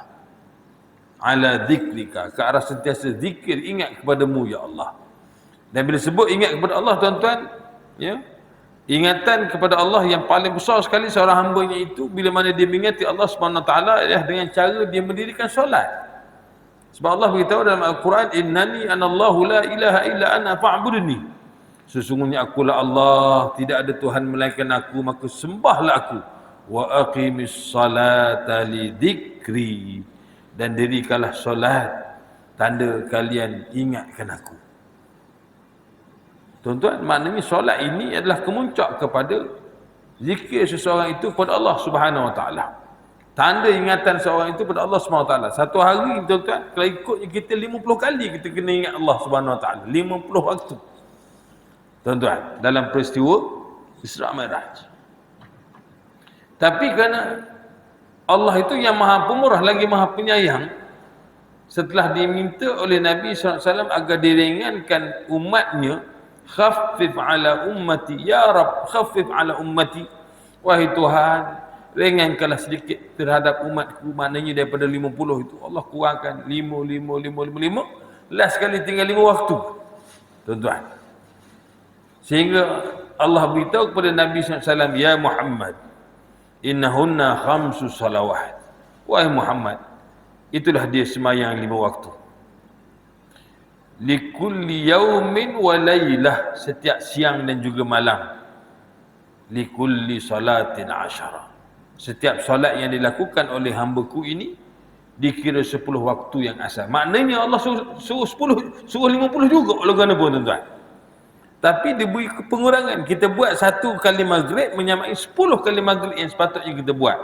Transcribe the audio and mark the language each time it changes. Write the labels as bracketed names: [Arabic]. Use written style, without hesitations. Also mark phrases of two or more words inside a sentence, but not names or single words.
[Arabic] على ذكرك, [Malay] ke arah sentiasa zikir, ingat kepadamu ya Allah. Dan bila sebut ingat kepada Allah, tuan-tuan, ya, ingatan kepada Allah yang paling besar sekali seorang hamba-Nya itu bila mana dia mengingati Allah [Arabic] سبحانه وتعالى [Malay] ialah dengan cara dia mendirikan solat. Sebab Allah beritahu dalam Al-Quran, [Arabic] إنني أنا الله لا إله إلا أنا فاعبدني. [Malay] Sesungguhnya akulah Allah, tidak ada Tuhan melainkan aku, maka sembahlah aku. [Arabic] وأقم الصلاة لذكري, [Malay] dan dirikanlah solat tanda kalian ingatkan aku. Tuan-tuan, maknanya solat ini adalah kemuncak kepada zikir seseorang itu kepada Allah [Arabic] سبحانه وتعالى. [Malay] Tanda ingatan seorang itu kepada Allah [Arabic] سبحانه وتعالى. [Malay] Satu hari, tuan-tuan, kalau ikutnya kita 50 kali kita kena ingat Allah [Arabic] سبحانه وتعالى, [Malay] 50 waktu. Tuan-tuan, dalam peristiwa Isra Mi'raj. Tapi kerana Allah itu yang Maha Pemurah lagi Maha Penyayang, setelah diminta oleh Nabi SAW agar diringankan umatnya, [Arabic] خفف على أمتي يا رب، خفف على أمتي, [Malay] wahai Tuhan, ringankanlah sedikit terhadap umatku. Maknanya daripada 50 itu Allah kurangkan 5. Last sekali tinggal 5 waktu, tuan-tuan. Sehingga Allah beritahu kepada Nabi SAW, [Arabic] يا محمد، إنهن خمس صلوات. [Malay] Wahai Muhammad, itulah dia semayang 5 waktu. [Arabic] لكل يوم وليلة, [Malay] setiap siang dan juga malam. [Arabic] لكل صلاة 10. [Malay] Setiap solat yang dilakukan oleh hamba-Ku ini dikira 10 waktu yang asal. Maknanya Allah suruh 50 juga oleh kerana pun, tuan-tuan. Tapi diberi pengurangan. Kita buat 1 kali maghrib menyamai 10 kali maghrib yang sepatutnya kita buat.